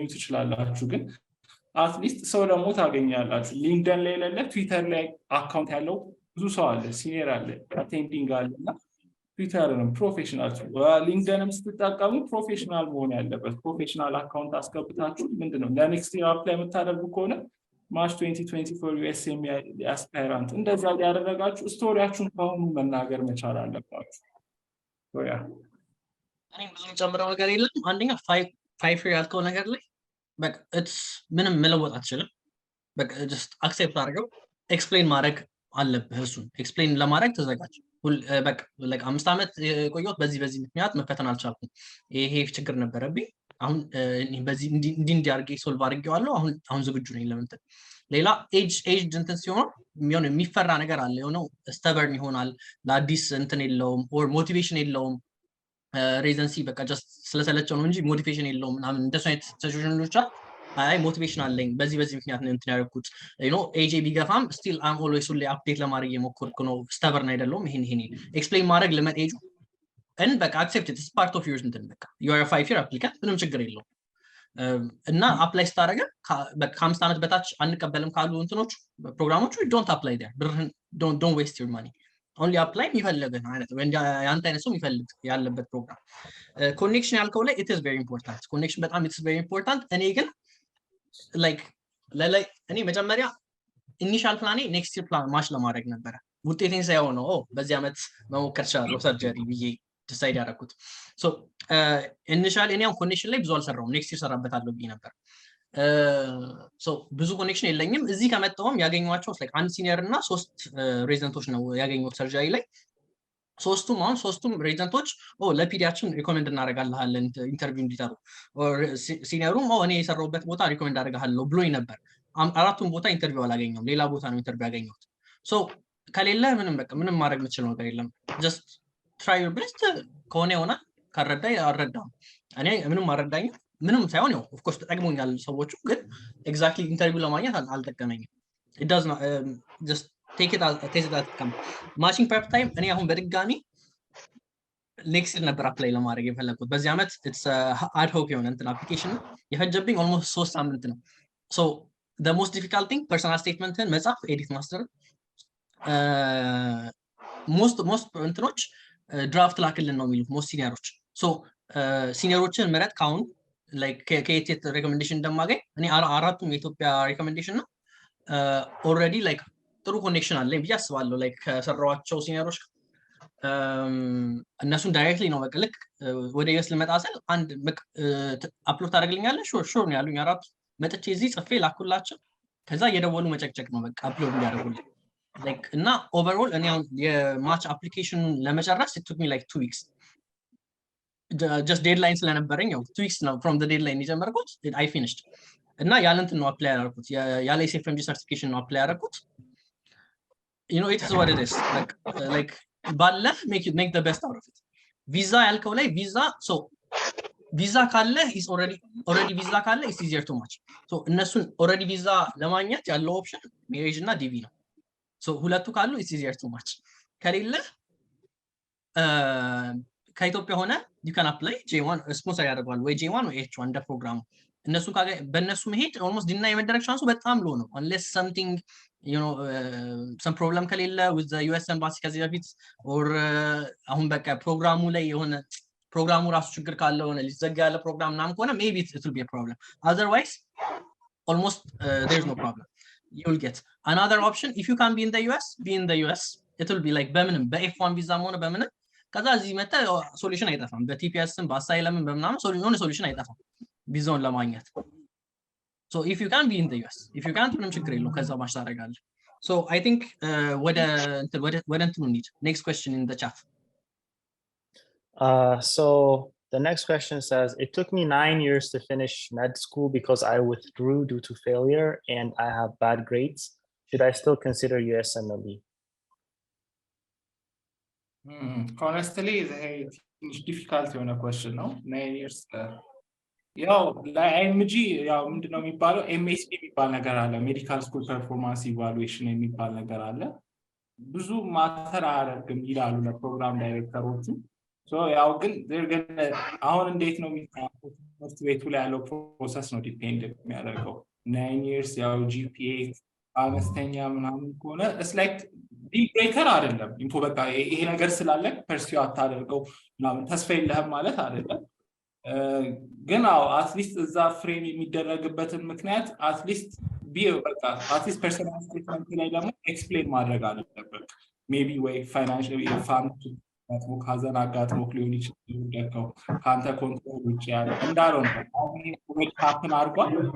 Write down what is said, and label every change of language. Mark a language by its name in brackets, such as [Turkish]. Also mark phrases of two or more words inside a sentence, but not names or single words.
[Amharic] ትችላላችሁ ግን አትሊስት ሰው ደግሞ ታገኛላችሁ ሊንክድን ላይ ለለ ትዊተር ላይ አካውንት ያለው ብዙ ሰው አለ ሲኒየር አለ አቴንዲንግ አለና ትዊተርንም ፕሮፌሽናል ሊንክድንም ስትጠቀሙ ፕሮፌሽናል መሆን ያለበት [English] professional account [Amharic] አስገብታችሁ ምንድነው ለኔክስት ይር አፕላይ የምታደርጉ ከሆነ ማርች 2024 USMLE አስፓይራንት እንደዛ ያደረጋችሁ ስቶሪያችሁን ከሆኑ መናገር መቻል አለባችሁ ያ እኔ ብዙም ጨምረው ነገር የለም አንደኛ 5 year ያልከው ነገር ላይ በቃ it's ምንም መለወጥ አትችልም በቃ [English] just accept [Amharic] አድርገው ኤክስፕሌን ማድረግ አለብህ እሱን ኤክስፕሌን ለማድረግ ተዘጋጅ በቃ like 5 አመት ቆየሁት በዚህ ምክንያት መፈተን አልቻልኩም ይሄ ችግር ነበረብኝ አሁን በዚህ እንዲህ አድርጌ ሶልቭ አድርጌዋለሁ አሁን ዝግጁ ነኝ ለምን ሌላ ኤጅ እንትን ሲሆን የሚፈራ ነገር አለ የሆነው stubborn ይሆናል ለአዲስ እንትን የለውም [English] or motivation [Amharic] የለውም ሬዘንሲ በቃ just ስለሰለቸው ነው እንጂ ሞቲቬሽን የለውም ምናምን እንደሱ አይነት ሲቹዌሽኖች አይ ሞቲቬሽን አለኝ በዚህ ምክንያት ነው እንትን ያደረኩት ኤጂ ቢገፋም [English] still I'm always [Amharic] ሁሌ አፕዴት ለማድረግ የሞከርኩ ነው stubborn አይደለም ይሄን ኤክስፕሌን ማድረግ ለመጤጁ and በቃ [English] accept it it's part of yours [Amharic] እንትን በቃ [English] you are a 5 year applicant [Amharic] ምንም ችግር የለውም እና አፕላይ ስታደርግ በቃ 5 አመት በታች አንቀበልም ካሉ እንትኖች ፕሮግራሞቹ [English] don't apply there don't waste your money only apply [Amharic] የሚፈልግህ አይነት ወይ ያንተ አይነት ሰው የሚፈልግ ያለበት ፕሮግራም ኮኔክሽን ያልከው ላይ [English] it is very important [Amharic] ኮኔክሽን በጣም [English] it is very important [Amharic] እኔ ግን like እኔ መጀመሪያ ኢኒሻል ፕላኔ [English] next year plan match [Amharic] ለማድረግ ነበር ውጤቴን ሳይሆን ነው በዚህ አመት መሞከር ቻለሁ ሰርጀሪ ብዬ ዲሳይድ ያደረኩት ሶ ኢኒሻል እኔ ኮኔክሽን ላይ ብዙ አልሰራውም ኔክስት ይር ሰራበታለሁ ብዬ ነበር ሶ ብዙ ኮኔክሽን የለኝም እዚህ ከመጣሁም ያገኘኋቸው like አንድ ሲኒየር እና 3 ሬዚደንቶች ነው ያገኘሁት ሰርጀሪ ላይ ሶስቱም ሬዚደንቶች ለፒዲያችን ሪኮመንድ እናደርጋለን ኢንተርቪው እንዲጠሩ ሲኒየሩም እኔ የሰራሁበት ቦታ ሪኮመንድ አደርጋለሁ ብሎኝ ነበር አራቱም ቦታ ኢንተርቪው አላገኘሁም ሌላ ቦታ ነው ኢንተርቪው ያገኘሁት ሶ ከሌለ ምንም ማድረግ የምችለው ነገር የለም [English] just try your best [Amharic] ከሆነ ሆነ ካረዳ አረዳው እኔ ምንም አረዳኝ ምንም ሳይሆን ያው [English] of course [Amharic] ተጠቅሞኛል ሰዎቹ ግን exactly ኢንተርቪው ለማግኘት አልጠቀመኝም [English] it does not just take it as come matching prep time [Amharic] እኔ አሁን በድጋሚ ኔክስት ነበር አፕላይ ለማድረግ የፈለኩት በዚህ አመት [English] it's ad hoc [Amharic] የሆነ እንትን አፕሊኬሽን የፈጀብኝ almost 3 ሳምንት ነው [English] so the most difficult thing personal statement [Amharic] መጻፍ ኤዲት ማስተር most እንትኖች ድራፍት ላክልን ነው የሚሉት most ሲኒየሮች so ሲኒየሮችን መረጥ ካሁን like ከየት ሬኮሜንዴሽን እንደማገኝ እኔ አራቱም የኢትዮጵያ ሬኮሜንዴሽን ነው [English] already like [Amharic] ጥሩ ኮኔክሽን አለኝ ብዬ አስባለሁ like ከሰራዋቸው ሲኒየሮች እነሱን ዳይሬክትሊ ነው በቀልክ ወደ ዩኤስ ልመጣ ስል አንድ አፕሎድ ታደርግልኛለህ ሹር ነው ያሉኝ አራት መጥቼ እዚህ ጽፌ ላኩላቸው ከዛ እየደወሉ መጨቅጨቅ ነው በቃ አፕሎድ ያደርጉልኝ like እና ኦቨርኦል እኔ የማች አፕሊኬሽን ለመጨረስ [English] it took me like 2 weeks just deadline [Amharic] ስለነበረኝ ያው [English] 2 weeks ነው from the deadline [Amharic] የጀመርኩት [English] I finished [Amharic] እና ያለንት ነው አፕላይ ያደረኩት ያለ SFMG certification ነው አፕላይ ያደረኩት [English] you know it is what it is like [Amharic] ባለ [English] make the best out of it [Amharic] ቪዛ ያልከው ላይ ቪዛ so ቪዛ ካለ [English] is already [Amharic] ቪዛ ካለ [English] is easier to match [Amharic] so እነሱን already ቪዛ ለማግኘት ያለው ኦፕሽን ሜሬጅ እና ዲቪ ነው so ሁለቱ ካሉ [English] is easier to match [Amharic] ከሌለ ከኢትዮጵያ ሆነ [English] you can apply J1 [Amharic] ስፖንሰር ያደርጋሉ ወይ J1 ወይ H1 እንደ ፕሮግራሙ እነሱ በእነሱ መሄድ [English] almost deny [Amharic] መደረግ ቻንሱ በጣም ሎ ነው [English] unless something you know some problem [Amharic] ከሌለ [English] with the US embassy [Amharic] ከዚህ በፊት or አሁን በቃ ፕሮግራሙ ላይ የሆነ ፕሮግራሙ ራሱ ችግር ካለ ሆነ ሊዘጋ ያለ ፕሮግራም ናም ከሆነ maybe [English] it will be a problem otherwise almost there's no problem you will get another option if you can be in the US it will be like [Amharic] በምንም በF1 ቪዛ ሆነ በምንም ከዛ እዚህ መጣ ሶሉሽን አይጠፋም በቲፒኤስም በአሳይለምም በምናምን ሶሉሽን አይጠፋም ቪዛውን ለማግኘት [English] so if you can be in the US if you can't [Amharic] ምንም ችግር የለውም ከዛ ማሽ ታደርጋለህ [English] so I think [Amharic] ወደ እንትኑ እንሂድ [English] next question in the chat so the next question says it took me 9 years to finish med school because I withdrew due to failure and I have bad grades should I still consider USMLE honestly it's difficult [Amharic] የሆነ question ነው 9 years ያው ለአይኤምጂ ያው ምንድነው የሚባለው ኤምኤስፒ የሚባል ነገር አለ [English] medical school performance evaluation [Amharic] የሚባል ነገር አለ ብዙ ማተር አያደርግም ይላሉ ለፕሮግራም ዳይሬክተሮቹ ሶ ያው ግን አሁን እንዴት ነው የሚታወቀው ትምህርት ቤቱ ላይ ያለው ፕሮሰስ ነው ዲፔንድ የሚያደርገው 9 years ያው ጂፒኤ አነስተኛ ምናምን ከሆነ [English] it's like deal breaker [Amharic] አይደለም ኢንፎ በቃ ይሄ ነገር ስላለ ፐርሲው አታደርገው ምናምን ተስፋ የለህም ማለት አይደለም ግን አትሊስት እዛ ፍሬም የሚደረግበትን ምክንያት አትሊስት በቃ አትሊስት [English] personal statement [Amharic] ላይ ደግሞ ኤክስፕሌን ማድረግ አለበት ሜቢ ወይ [English] financial fund [Amharic] አጥሞክ ሀዘን አጋጥሞክ ሊሆን ይችላል ደካው ካንተ ኮንትሮል ውጪ ያለ እንዳለው ነው አሁን ወይ ሀፕን አድርጓል